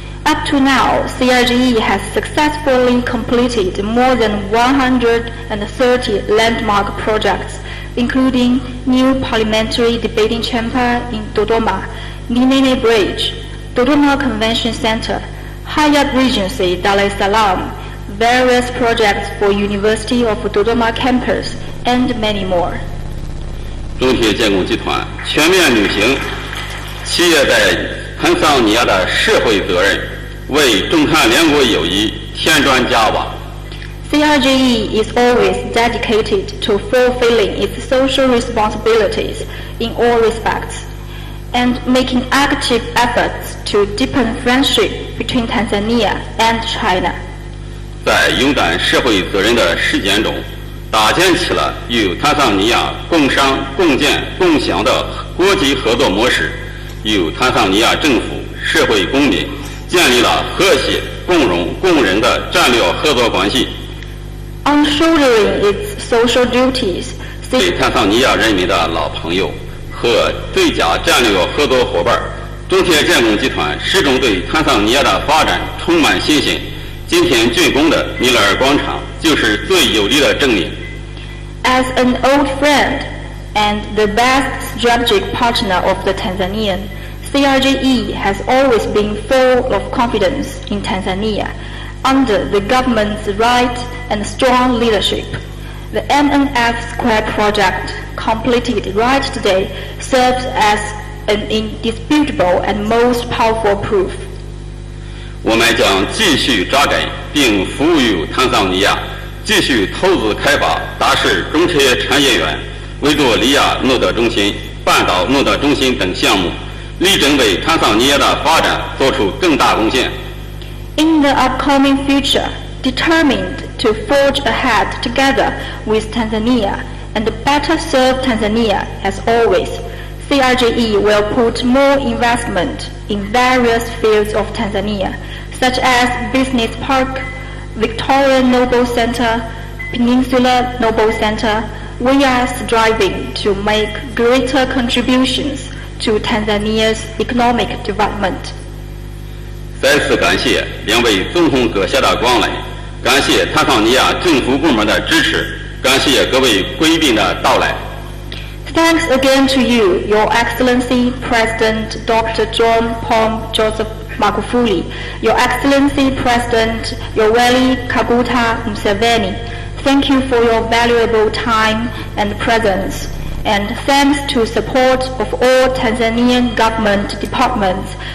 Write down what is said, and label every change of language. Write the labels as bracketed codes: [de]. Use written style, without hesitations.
[en] Up to now, CRJE has successfully completed more than 130 landmark projects, including new parliamentary debating chamber in Dodoma, Minene Bridge, Dodoma Convention Center, Hyatt Regency, Dar es Salaam, various projects for University of Dodoma campus, and many more. [zh] 中铁建工集团全面履行企业在坦桑尼亚的社会责任，为中坦两国友谊添砖加瓦。 [en] CRJE is always dedicated to fulfilling its social responsibilities in all respects and making active efforts to deepen friendship between Tanzania and China. [zh] 在勇担社会责任的实践中，搭建起了与坦桑尼亚共商、共建、共享的国际合作模式，与坦桑尼亚政府、社会公民建立了和谐、共荣、共仁的战略合作关系。 [en] On shouldering its social duties, [zh] 对坦桑尼亚人民的老朋友和最佳战略合作伙伴，中铁建工集团始终对坦桑尼亚的发展充满信心。今天竣工的米勒尔广场就是最有力的证明。 [en] As an old friend and the best strategic partner of the Tanzanian, CRJE has always been full of confidence in Tanzania under the government's right and strong leadership. The MNF Square project, completed right today, serves as an indisputable and most powerful proof. [zh] 我们将继续扎根并服务于坦桑尼亚，继续投资开发大式中车产业园、维多利亚诺德中心、半岛诺德中心等项目，力争为坦桑尼亚的发展做出更大贡献。 [en] In the upcoming future, determined to forge ahead together with Tanzania and better serve Tanzania as always, CRJE will put more investment in various fields of Tanzania, such as Business Park, Victoria Noble Center, Peninsula Noble Center. We are striving to make greater contributions to Tanzania's economic development. [zh] 再次感谢两位总统阁下的光临，感谢坦桑尼亚政府部门的支持，感谢各位贵宾的到来。 [en] Thanks again to you, Your Excellency President Dr. John Pombe Joseph Magufuli, Your Excellency President Yoweri Museveni. Thank you for your valuable time and presence, and thanks to support of all Tanzanian government departments.